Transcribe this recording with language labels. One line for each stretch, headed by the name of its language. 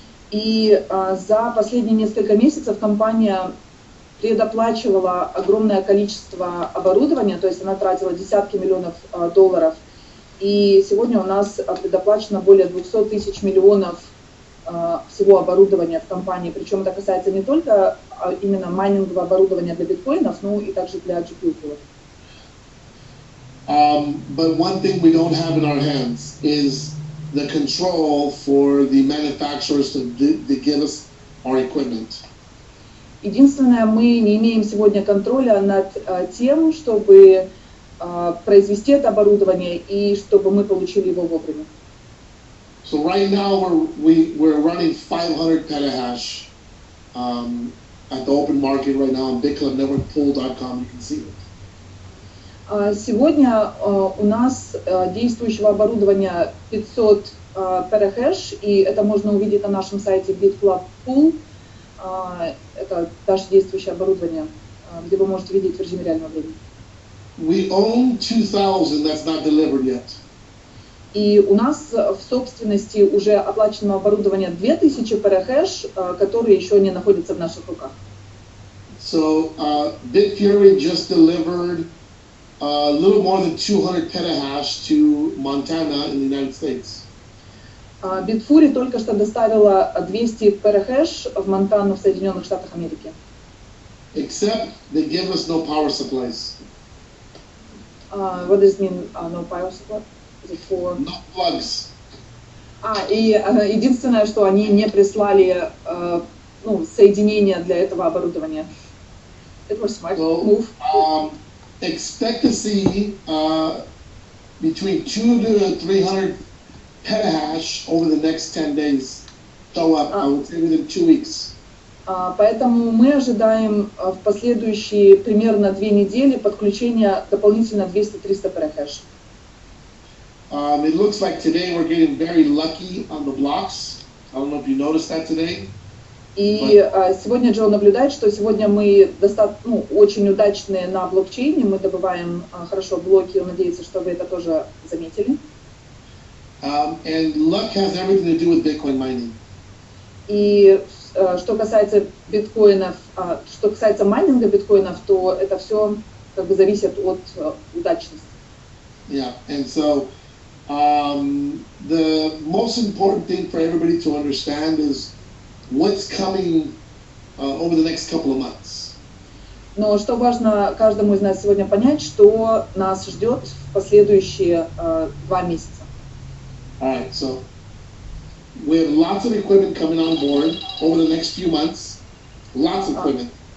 Russian: И за последние несколько месяцев компания предоплачивала огромное количество оборудования, то есть она тратила десятки миллионов долларов. И сегодня у нас предоплачено более 200 тысяч миллионов всего оборудования в компании. Причем это касается не только именно майнингового оборудования для биткоинов, но и также для GPU-пулов.
English: But one thing we don't have in our hands is the control for the manufacturers to give us our equipment.
Russian: Единственное, мы не имеем сегодня контроля над тем, чтобы произвести это оборудование и чтобы мы получили его вовремя.
English: So right now we're running 500 petahash at the open market right now on bitclubnetworkpool.com. You can see it.
Russian: Сегодня у нас действующего оборудования 500 петахэш, и это можно увидеть на нашем сайте Bitclub Pool. Это наше действующее оборудование, где вы можете видеть в режиме реального времени.
English: We own 2,000 that's not delivered yet.
Russian: И у нас в собственности уже оплачено оборудование 2000 петахэш, которые еще не находятся в наших руках.
English: So Bitfury just delivered a little more than 200 petahash to Montana in the United States.
Russian: Bitfury только что доставила 200 петахэш в Монтану в Соединенных Штатах Америки.
English: Except they give us no power supplies. What does it mean, no power supply? Is it for... No plugs.
Russian: И единственное, что они не прислали соединения для этого оборудования.
English: It was smart move. Expect to see between 200 to 300 petahash over the next 10 days. Show up, I would say within 2 weeks.
Russian: Поэтому мы ожидаем в последующие примерно 2 недели подключения дополнительно 200-300 петахэш.
English: It looks like today we're getting very lucky on the blocks. I don't know if you noticed that today.
Russian: И сегодня Джо наблюдает, что сегодня мы очень удачные на блокчейне, мы добываем хорошо блоки, он надеется, что вы это тоже заметили.
English: And luck has everything to do with Bitcoin mining.
Russian: И что касается биткоинов, что касается майнинга биткоинов, то это все как бы зависит от удачности.
English: Yeah, and so the most important thing for everybody to understand is what's coming over the next couple of months.
Russian: Но что важно каждому из нас сегодня понять, что нас ждет в последующие 2 месяца.
English: All right, so we have lots of equipment coming on board over the next few months. Lots of equipment.